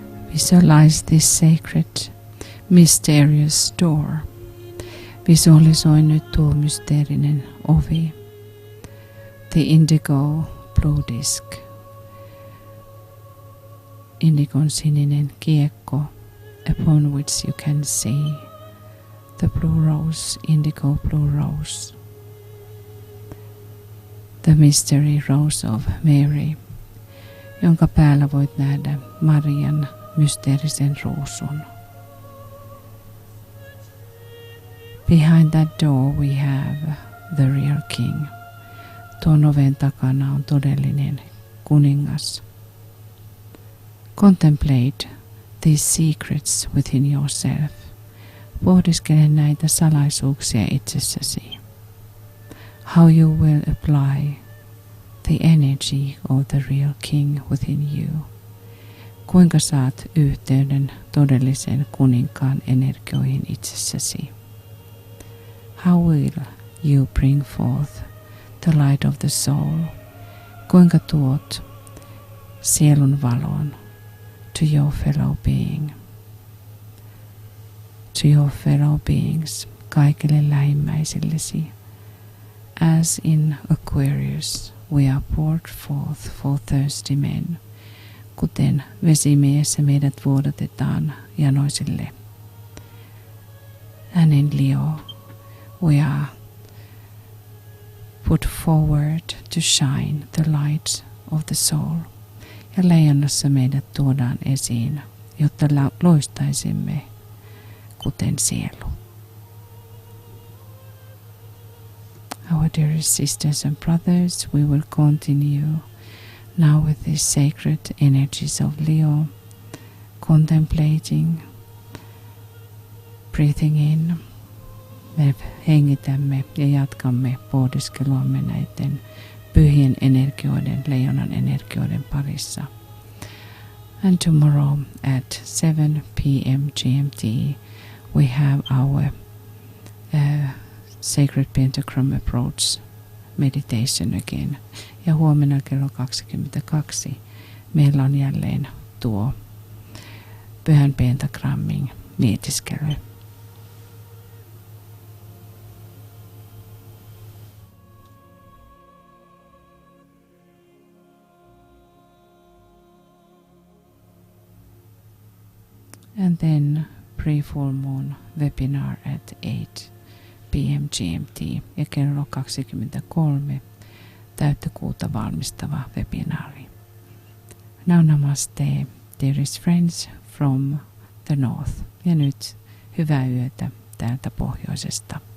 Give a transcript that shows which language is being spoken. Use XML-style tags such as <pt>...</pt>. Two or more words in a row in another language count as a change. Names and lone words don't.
<en>Visualize this sacred, mysterious door.</en> <fi>Visualisoi nyt tuo mysteerinen ovi.</fi> <en>The indigo blue disc.</en> <fi>Indigon sininen kiekko,</fi> <en>upon which you can see the blue rose, indigo blue rose. The mystery rose of Mary,</en> <fi>jonka päällä voit nähdä Marian mysteerisen ruusun.</fi> <en>Behind that door we have the real king.</en> <fi>Tuon oven takana on todellinen kuningas.</fi> <en>Contemplate these secrets within yourself.</en> <fi>Pohdiskele näitä salaisuuksia itsessäsi.</fi> <en>How you will apply the energy of the real king within you.</en> <fi>Kuinka saat yhteyden todellisen kuninkaan energioihin itsessäsi.</fi> <en>How will you bring forth the light of the soul?</en> <fi>Kuinka tuot sielun valon</fi> <en>to your fellow being, to your fellow beings,</en> <fi>kaikille lähimmäisillesi.</fi> <en>As in Aquarius, we are poured forth for thirsty men.</en> <fi>Kuten vesimiehessä meidät vuodatetaan janoisille.</fi> <en>And in Leo, we are put forward to shine the light of the soul.</en> <fi>Ja leijonassa meidät tuodaan esiin, jotta loistaisimme kuten sielu.</fi> <en>Our dearest sisters and brothers, we will continue now with these sacred energies of Leo, contemplating, breathing in.</en> <fi>Me hengitämme ja jatkamme pohdiskeluamme näiden pyhien energioiden, leijonan energioiden parissa.</fi> <en>And tomorrow at 7 p.m. GMT we have our Sacred Pentagram Approach meditation again.</en> <fi>Ja huomenna kello 22 meillä on jälleen tuo pyhän pentagrammin mietiskely.</fi> <en>And then pre-full moon webinar at 8 p.m.</en> <fi>GMT ja kello 23 täyttökuuta valmistava webinaari.</fi> <en>Now namaste, dearest friends from the north.</en> <fi>Ja nyt hyvää yötä täältä pohjoisesta.</fi>